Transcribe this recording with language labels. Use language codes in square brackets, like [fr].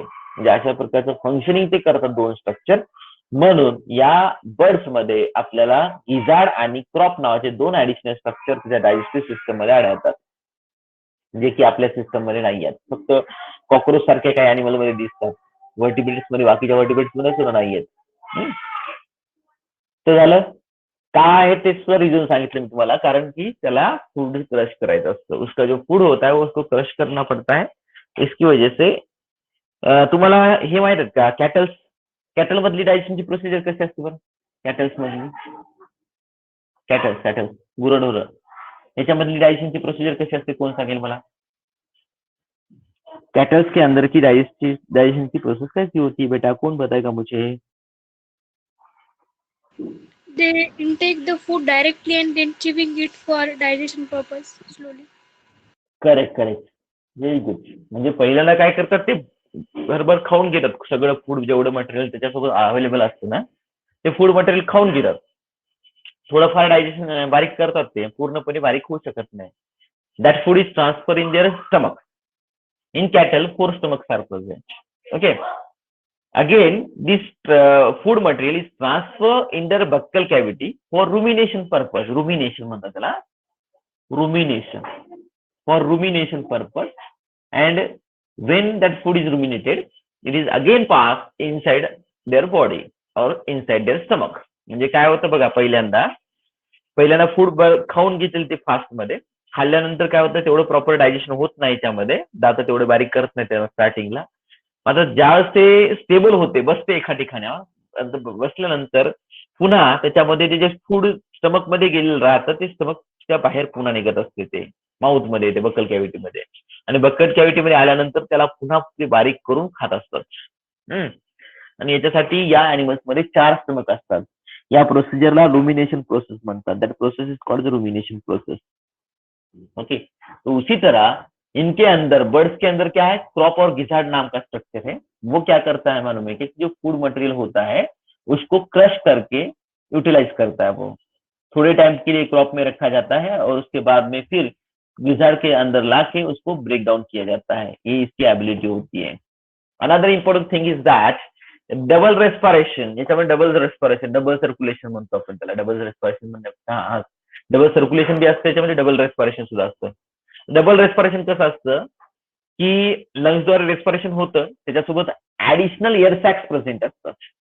[mr] म्हणजे अशा प्रकारचं फंक्शनिंग ते करतात दोन स्ट्रक्चर. म्हणून या बर्ड्स मध्ये आपल्याला गिजाड आणि क्रॉप नावाचे दोन ऍडिशनल स्ट्रक्चर त्याच्या डायजेस्टिव्ह सिस्टम मध्ये आढळतात, जे की आपल्या सिस्टम मध्ये नाही आहेत. फक्त कॉक्रोच सारखे काही अॅनिमल मध्ये दिसतात, व्हर्टिब्रेट्स मध्ये, बाकीच्या व्हर्टिब्रेट्स मध्ये सुद्धा नाही आहेत. तर झालं काय आहे ते सुद्धा रिझन सांगितलं मी तुम्हाला, कारण की त्याला फूड क्रश करायचं असतं. [hi] उसका जो फूड होता है उसको क्रश करना पड़ता है. इसकी वजह से [mr] तुम्हाला हे माहित आहेत का, कॅटल मधली डायजेशनची प्रोसिजर कशी असते बरं? कॅटल्स मधली, कॅटल्स गुरढोरं, याच्यामधली डायजेशनची प्रोसिजर कशी असते, कोण सांगेल मला? [hi] कैटल्स के अंदर की डाइजेशन की प्रोसेस कैसी होती है बेटा, कौन बताएगा मुझे? [en] They intake the food directly and then chewing it for digestion purpose slowly. Correct, very good. [mr] म्हणजे पहिल्यांदा काय करतात, ते भरभर खाऊन घेतात सगळं फूड, जेवढं मटेरियल त्याच्यासोबत अवेलेबल असतं ना, ते फूड मटेरियल खाऊन घेतात. थोडंफार डायजेशन बारीक करतात, ते पूर्णपणे बारीक होऊ शकत नाही. [en] That food is transfer in their stomach. In cattle, 4 stomachs are present. Okay. Again, this food material is transferred in their buccal cavity for rumination purpose. [mr] Rumination म्हणतात त्याला. [en] Rumination. For rumination purpose. And when that food is ruminated, it is again passed inside their body or inside their stomach. [mr] म्हणजे काय होतं बघा, पहिल्यांदा food खाऊन घेतील ते फास्ट मध्ये. खाल्ल्यानंतर काय होतं, तेवढं प्रॉपर डायजेशन होत नाही त्यामध्ये, दात तेवढे बारीक करत नाही त्या स्टार्टिंगला. आता ज्यावेळेस ते स्टेबल होते, बसते एका ठिकाणावर, बसल्यानंतर पुन्हा त्याच्यामध्ये ते जे फूड स्टमक मध्ये गेलेलं राहतं, ते स्टमकच्या बाहेर पुन्हा निघत असते, ते माउथ मध्ये येते, बकल कॅव्हिटी मध्ये. आणि बकल कॅव्हिटी मध्ये आल्यानंतर त्याला पुन्हा ते बारीक करून खात असतात. आणि याच्यासाठी या एनिमल्स मध्ये 4 स्टमक असतात. या प्रोसिजरला रुमिनेशन प्रोसेस म्हणतात. [en] That process is called the rumination process. [hi] Okay, तो उसी तरह इनके अंदर बर्ड्स के अंदर क्या है, क्रॉप और गिजार्ड नाम का स्ट्रक्चर है. वो क्या करता है मालूम है कि जो फूड मटेरियल होता है उसको क्रश करके यूटिलाइज करता है. वो थोड़े टाइम के लिए क्रॉप में रखा जाता है और उसके बाद में फिर गिजार्ड के अंदर लाके उसको ब्रेक डाउन किया जाता है. ये इसकी एबिलिटी होती है. [en] Another important thing is that double respiration. [mr] याच्यामध्ये डबल रेस्पिरेशन, डबल सर्क्युलेशन म्हणतो आपण त्याला. डबल रेस्पिरेशन म्हणजे हा डबल सर्क्युलेशन बी असतं त्याच्यामध्ये, डबल रेस्पिरेशन सुद्धा असतं. डबल रेस्पिरेशन कसं असतं की लंग्सद्वारे रेस्पिरेशन होतं, त्याच्यासोबत ऍडिशनल एअर सॅक्स प्रेझेंट असतात.